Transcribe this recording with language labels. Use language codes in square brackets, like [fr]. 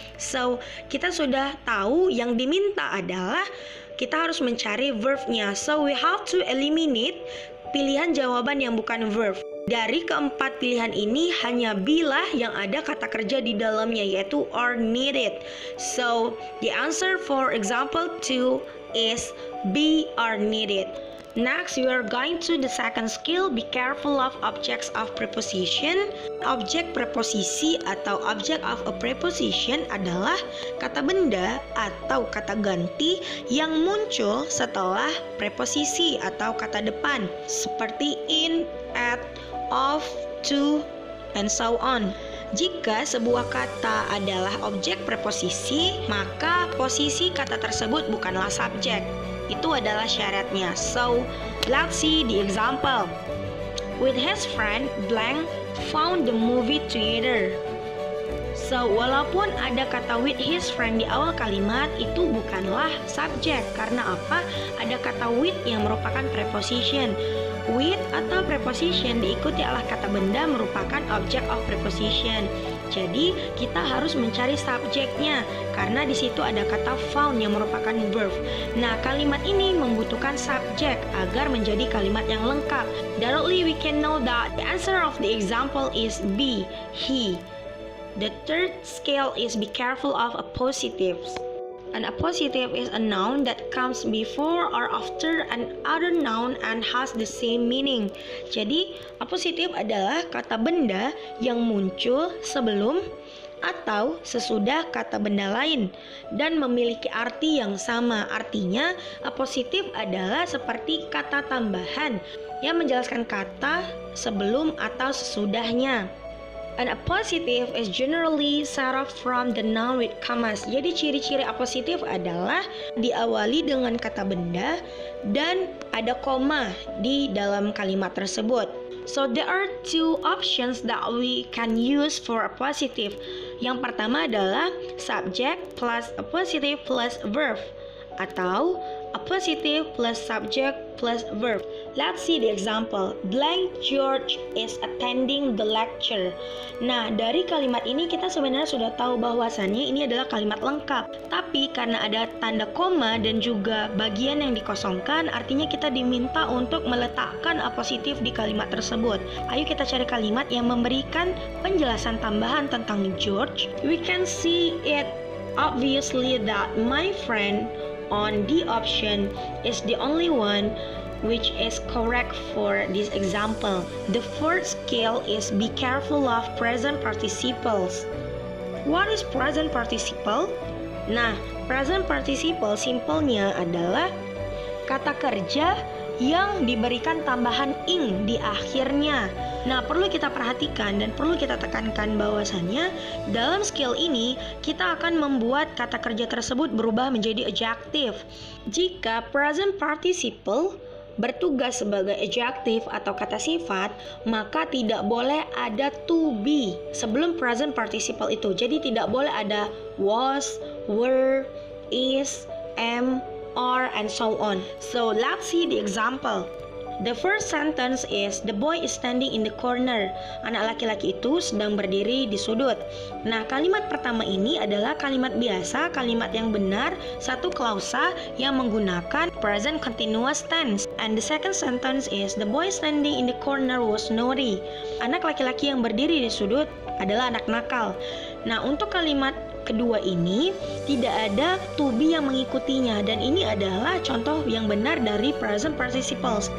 [id] So, kita sudah tahu yang diminta adalah kita harus mencari verbnya. [en] So, we have to eliminate [id] pilihan jawaban yang bukan [en] verb. Dari keempat pilihan ini hanya be lah yang ada kata kerja di dalamnya, yaitu are needed. So, the answer for example 2 is be are needed. Next, we are going to the second skill, be careful of objects of preposition. [id] Objek preposisi atau object of a preposition adalah kata benda atau kata ganti yang muncul setelah preposisi atau kata depan, seperti in, at, of, to, [en] and so on. [id] Jika sebuah kata adalah objek preposisi, maka posisi kata tersebut bukanlah subjek. Itu adalah syaratnya. [en] So, let's see the example. With his friend, blank found the movie theater. [id] So, walaupun ada kata [en] with his friend [id] di awal kalimat, itu bukanlah subjek. Karena apa? Ada kata with yang merupakan preposition. With atau preposition diikuti oleh kata benda merupakan object of preposition. Jadi kita harus mencari subjeknya karena di situ ada kata found yang merupakan verb. Nah, kalimat ini membutuhkan subjek agar menjadi kalimat yang lengkap. [en] Directly we can know that the answer of the example is B, he. The third skill is be careful of appositives. An appositive is a noun that comes before or after an other noun and has the same meaning. [id] Jadi, appositif adalah kata benda yang muncul sebelum atau sesudah kata benda lain dan memiliki arti yang sama. Artinya, appositif adalah seperti kata tambahan yang menjelaskan kata sebelum atau sesudahnya. [en] An appositive is generally set off from the noun with commas. [id] Jadi ciri-ciri appositif adalah diawali dengan kata benda dan ada koma di dalam kalimat tersebut. [en] So there are two options that we can use for appositive. [id] Yang pertama adalah subject plus appositive plus verb atau appositive plus subject plus verb. [en] Let's see the example. Blank George is attending the lecture. [id] Nah, dari kalimat ini kita sebenarnya sudah tahu bahwasannya ini adalah kalimat lengkap. Tapi karena ada tanda koma dan juga bagian yang dikosongkan, artinya kita diminta untuk meletakkan appositif di kalimat tersebut. Ayo kita cari kalimat yang memberikan penjelasan tambahan tentang George. [en] We can see it obviously that my friend on the option is the only one which is correct for this example. The fourth skill is be careful of present participles. What is present participle? [id] Nah, present participle simpelnya adalah kata kerja yang diberikan tambahan ing di akhirnya. Nah, perlu kita perhatikan dan perlu kita tekankan bahwasannya dalam skill ini kita akan membuat kata kerja tersebut berubah menjadi adjective. Jika present participle bertugas sebagai adjective atau kata sifat, maka tidak boleh ada to be sebelum present participle itu. Jadi tidak boleh ada was, were, is, am, are, [en] and so on. So let's see the example. The first sentence is the boy is standing in the corner. [id] Anak laki-laki itu sedang berdiri di sudut. Nah, kalimat pertama ini adalah kalimat biasa, kalimat yang benar, satu klausa yang menggunakan present continuous tense. [en] And the second sentence is the boy standing in the corner was naughty. [id] Anak laki-laki yang berdiri di sudut adalah anak nakal. Nah, untuk kalimat kedua ini tidak ada to be yang mengikutinya dan ini adalah contoh yang benar dari present participles.